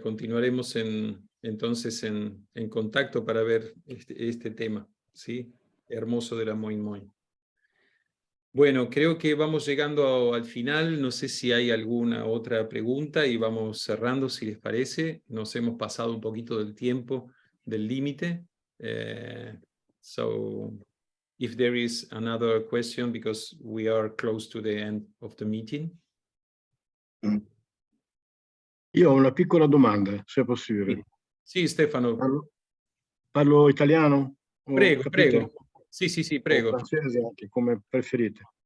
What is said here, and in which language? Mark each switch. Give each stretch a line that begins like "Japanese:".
Spanish: Continuaremos entonces en contacto para ver este tema, ¿sí? Hermoso de la Moin Moin. Bueno, creo que vamos llegando al final. No sé si hay alguna otra pregunta y vamos cerrando, si les parece. Nos hemos pasado un poquito del tiempo, del límite.
English: So, if there is another question, because we are close to the end of the meeting.
Italian: Io ho una piccola domanda, se è possibile. Sì, Stefano. Parlo italiano? Prego, prego. Sì, prego. O francese anche, come preferite.